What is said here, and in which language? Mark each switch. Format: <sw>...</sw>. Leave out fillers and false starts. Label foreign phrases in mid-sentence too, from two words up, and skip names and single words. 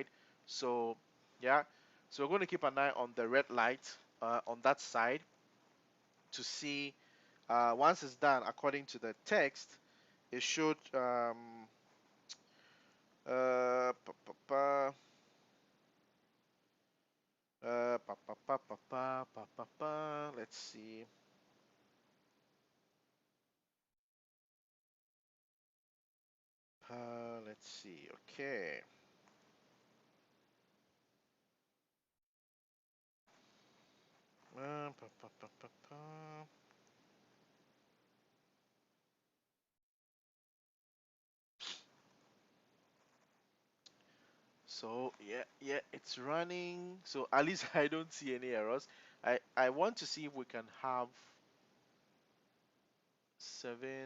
<en>So yeah, so we're going to keep an eye on the red light on that side to see once it's done according to the text, it should pa, pa, pa, pa, pa, pa, pa, pa, pa, pa, pa. Let's see. Let's see. Okay. Pa, pa, pa, pa, pa. So yeah, yeah, it's running. So at least I don't see any errors. I want to see if we can have seven.</en>